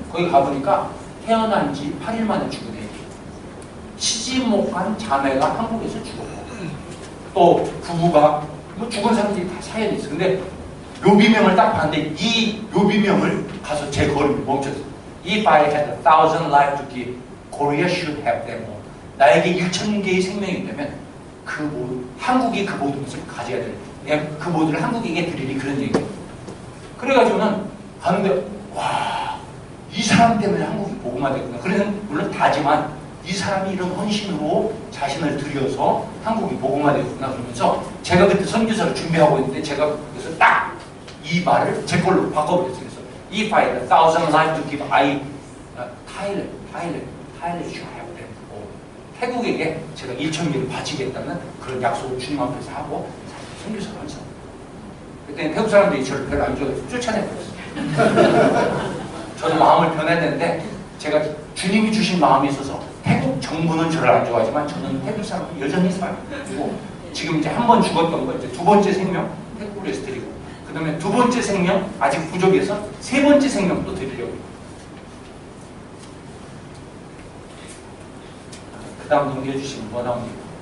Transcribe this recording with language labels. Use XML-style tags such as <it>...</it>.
<ko>거기 가보니까 태어난 지 8일 만에 죽은 애기, 시집 못 간 자매가 한국에서 죽었고, 또 부부가 뭐 죽은 사람들이 다 사연이 있어요. 근데 묘비명을 딱 봤는데 이 묘비명을 가서 제 걸음을 멈췄어요.</ko> <en>If I had 1,000 lives to give, Korea should have them all.</en> <ko>나에게 1,000개의 생명이 있다면 한국이 그 모든 것을 가져야 될, 그 모두를 한국에게 드리니 그런 얘기예요. 그래가지고는 가는데 와, 이 사람 때문에 한국이 복음화되구나. 그래는 물론 다지만 이 사람이 이런 헌신으로 자신을 들여서 한국이 복음화되구나 그러면서 제가 그때 선교사를 준비하고 있는데 제가 그래서 딱 이 말을 제 걸로 바꿔버렸어요. 그래서</ko> <en>If I had 1,000 lives to give, Thailand should have them.</en> <ko>태국에게 제가 1,000개를 바치겠다는 그런 약속을 주님 앞에서 하고 선교사를 한 사람. 그때 태국 사람들이 저를 별로 안 좋아해서 쫓아내버렸어요. 저는 마음을 변했는데 제가 주님이 주신 마음이 있어서 태국 태국 정부는 저를 안 좋아하지만 저는 태국 사람 여전히 사랑하고 지금 이제 한 번 죽었던 거 이제 두 번째 생명 태국으로 해서 드리고 그 다음에 두 번째 생명 아직 부족해서 세 번째 생명도 드리려고 그 다음 넘겨주시면 뭐 나옵니까?</ko>